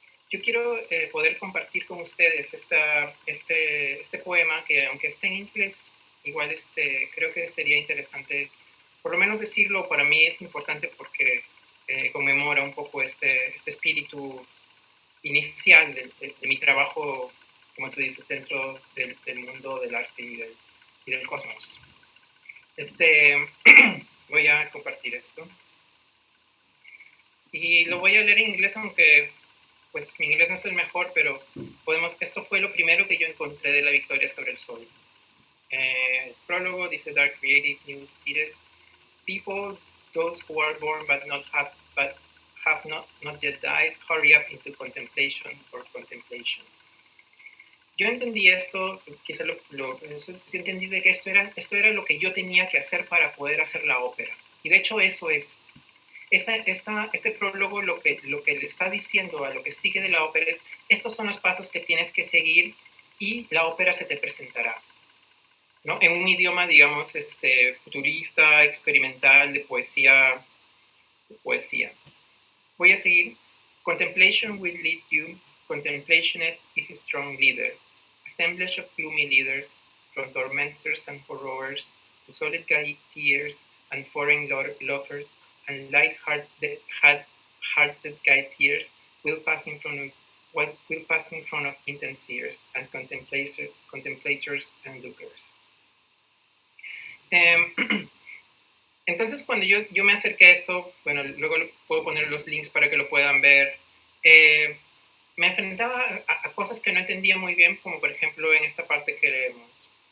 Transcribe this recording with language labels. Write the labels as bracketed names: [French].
[Spanish] Yo quiero poder compartir con ustedes este poema, que aunque esté en inglés, igual creo que sería interesante, por lo menos decirlo, para mí es importante porque conmemora un poco este espíritu inicial de mi trabajo, como tú dices, dentro del mundo del arte y del cosmos. Voy a compartir esto. Y lo voy a leer en inglés, aunque pues mi inglés no es el mejor, pero esto fue lo primero que yo encontré de La victoria sobre el sol. Prólogo dice Dark Creative News Series. [English] People, those who are born but have not yet died, hurry up into contemplation or contemplation. [Spanish] Yo entendí esto, quizá yo entendí de que esto era lo que yo tenía que hacer para poder hacer la ópera. Y de hecho eso es. Este prólogo lo que le está diciendo a lo que sigue de la ópera es, estos son los pasos que tienes que seguir y la ópera se te presentará, ¿no? En un idioma, digamos, futurista, experimental, de poesía. Voy a seguir. [English] Contemplation will lead you. Contemplation is a strong leader. Assemblage of gloomy leaders, from tormentors and horrors to solid tears and foreign lovers and light-hearted guide-tears will pass in front of intense ears and contemplators and lookers. [Spanish] Entonces, cuando yo me acerqué a esto, bueno, luego puedo poner los links para que lo puedan ver, me enfrentaba a cosas que no entendía muy bien, como por ejemplo en esta parte que leemos.